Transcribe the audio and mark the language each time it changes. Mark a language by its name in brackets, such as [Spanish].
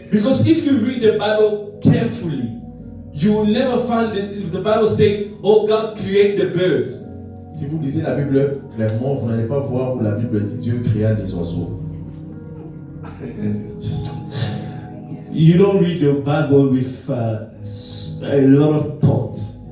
[English] Because if you read the Bible carefully, you will never find the Bible saying, oh, God created the birds. [French] Si vous lisez la Bible clairement, vous n'allez pas voir où la Bible dit Dieu créa les oiseaux. [English] You don't read your Bible with a lot of thoughts.